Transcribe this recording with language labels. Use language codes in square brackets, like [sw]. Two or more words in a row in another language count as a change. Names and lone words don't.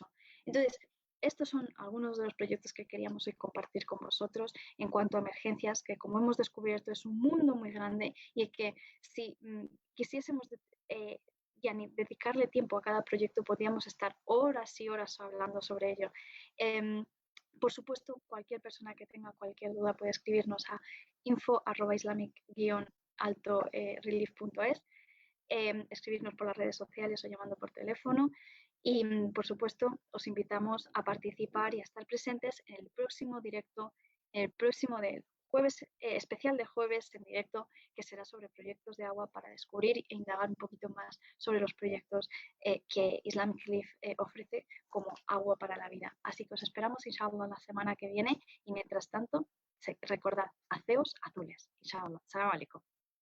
[es] Entonces, estos son algunos de los proyectos que queríamos hoy compartir con vosotros en cuanto a emergencias, que, como hemos descubierto, es un mundo muy grande, y que si quisiésemos dedicarle tiempo a cada proyecto, podríamos estar horas y horas hablando sobre ello. Por supuesto, cualquier persona que tenga cualquier duda puede escribirnos a info@islamic-relief.es, escribirnos por las redes sociales o llamando por teléfono. Y, por supuesto, os invitamos a participar y a estar presentes en el próximo directo, el próximo del jueves, especial de jueves en directo, que será sobre proyectos de agua, para descubrir e indagar un poquito más sobre los proyectos que Islamic Leaf ofrece como agua para la vida. Así que os esperamos, inshallah, la semana que viene, y mientras tanto, recordad, haceos azules, inshallah. [ar] سلام عليكم.